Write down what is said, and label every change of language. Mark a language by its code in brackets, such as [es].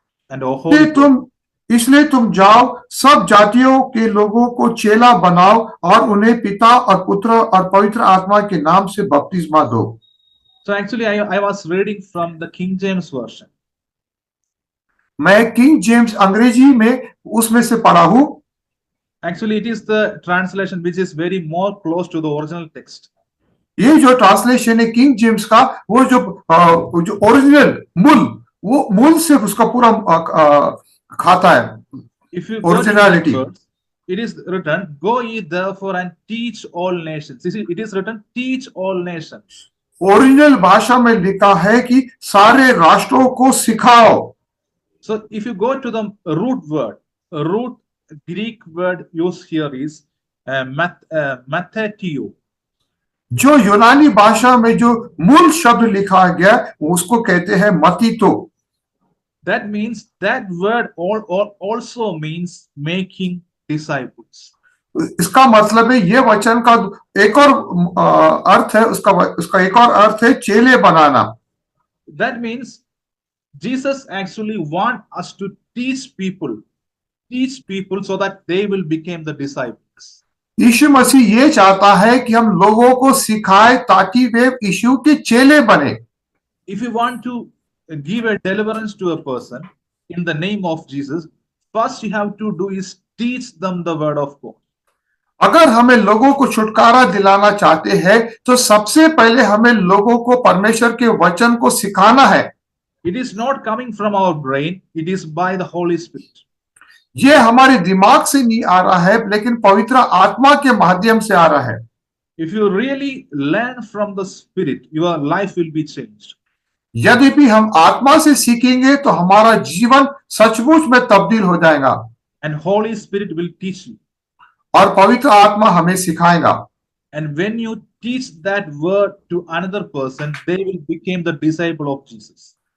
[en] And of Holy Spirit. [hi] इसलिए तुम जाओ, सब जातियों के लोगों को चेला बनाओ और उन्हें पिता और पुत्र और पवित्र आत्मा के नाम से बपतिस्मा दो। [en] So actually I was reading from the King James version. [hi] मैं किंग जेम्स अंग्रेजी में उसमें से पढ़ा हूं। [en] Actually it is the translation which is very more close to the original text. [hi] ये जो ट्रांसलेशन है किंग जेम्स का, वो जो ओरिजिनल वो मूल से उसका पूरा खाता है। [en] If you [hi] originality, [en] it is written, go ye therefore and teach all nations. It is written, teach all nations. [hi] Original भाषा में लिखा है कि सारे राष्ट्रों को सिखाओ। [en] So if you go to the root Greek word used here is mathetio. [hi] जो यूनानी भाषा में जो मूल शब्द लिखा गया उसको कहते हैं मतीतो। [en] That means that word also means making disciples. [hi] इसका मतलब है, ये वचन का एक और अर्थ है, उसका एक और अर्थ है चेले बनाना। [en] That means Jesus actually want us to teach people so that they will become the disciples. [hi] यीशु मसीह ये चाहता है कि हम लोगों को सिखाए ताकि वे यीशु के चेले बने। [en] If you want to give a deliverance to a person in the name of Jesus, first you have to do is teach them the word of God. [hi] अगर हमें लोगों को छुटकारा दिलाना चाहते हैं तो सबसे पहले हमें लोगों को परमेश्वर के वचन को सिखाना है। [en] It is not coming from our brain, it is by the Holy Spirit. [hi] ये हमारे दिमाग से नहीं आ रहा है, लेकिन पवित्र आत्मा के माध्यम से आ रहा है। [en] If you really learn from the Spirit, your life will be changed. [hi] यदि भी हम आत्मा से सीखेंगे तो हमारा जीवन सचमुच में तब्दील हो जाएगा। [en] And Holy Spirit will teach you. [hi] और पवित्र आत्मा हमें सिखाएगा। [en] And when you teach that word to another person, they will become the disciple of Jesus.